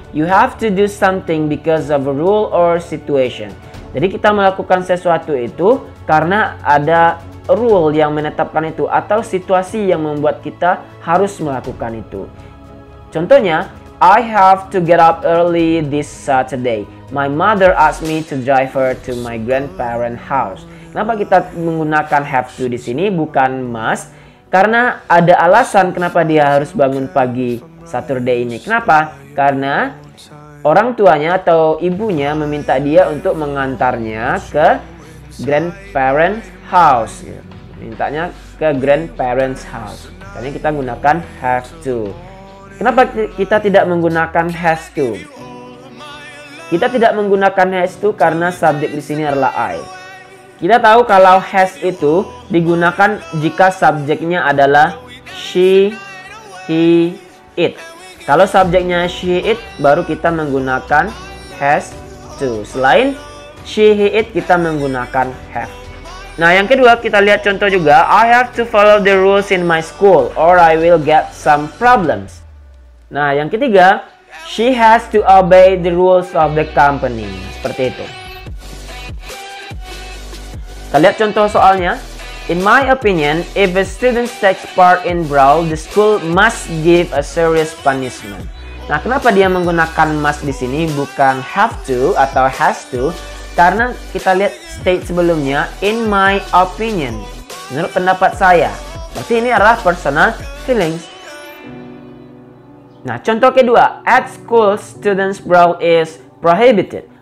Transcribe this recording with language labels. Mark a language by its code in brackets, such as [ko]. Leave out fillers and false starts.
[en] You have to do something because of a rule or situation. [id] Jadi kita melakukan sesuatu itu karena ada rule yang menetapkan itu atau situasi yang membuat kita harus melakukan itu. Contohnya, [en] I have to get up early this Saturday. My mother asked me to drive her to my grandparents' house. [id] Kenapa kita menggunakan have to di sini bukan must? Karena ada alasan kenapa dia harus bangun pagi Saturday ini. Kenapa? Karena orang tuanya atau ibunya meminta dia untuk mengantarnya ke [en] grandparents house. [id] Mintanya ke [en] grandparents house. [id] Jadi kita gunakan have to. Kenapa kita tidak menggunakan has to? Kita tidak menggunakan has to karena subjek di sini adalah I. Kita tahu kalau has itu digunakan jika subjeknya adalah she, he, it. Kalau subjeknya she, it, baru kita menggunakan has to. Selain she, he, it, kita menggunakan have. Nah, yang kedua kita lihat contoh juga. [en] I have to follow the rules in my school or I will get some problems. [id] Nah, yang ketiga, [en] she has to obey the rules of the company. [id] Seperti itu. Kita lihat contoh soalnya. [en] In my opinion, if a student takes part in brawl, the school must give a serious punishment. [id] Nah, kenapa dia menggunakan must di sini bukan have to atau has to? Karena kita lihat state sebelumnya, [en] in my opinion, [id] menurut pendapat saya. Berarti ini adalah [en] personal feelings. [id] Nah, contoh kedua, [en] at school, students brawl is prohibited.